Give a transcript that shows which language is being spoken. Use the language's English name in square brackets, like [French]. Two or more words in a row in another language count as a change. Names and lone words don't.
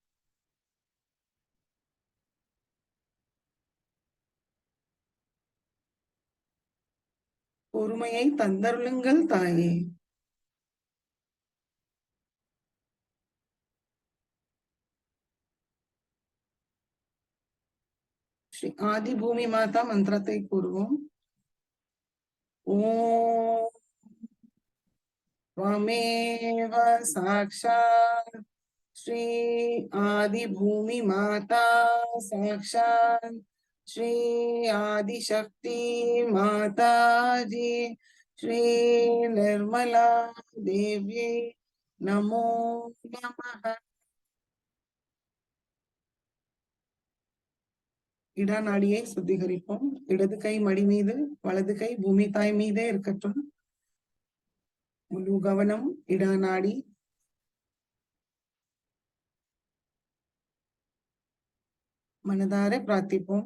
[Tamil] பொறுமையை தந்தருளுங்கள் தாயே. ஸ்ரீ ஆதி பூமி மாதா மந்திரத்தை கூறுவோம். [Sanskrit] ஓம் त्वमेव साक्षात् श्री आदि भूमि माता साक्षात् श्री आदिशक्ति माता जी श्री निर्मला देव्यै नमो नमः। [Tamil] இடா நாடியை சுத்திகரிப்போம். இடது கை மடி மீது, வலது கை பூமி தாய் மீதே இருக்கட்டும். முழு கவனம் இடா நாடி. மனதார பிரார்த்திப்போம்.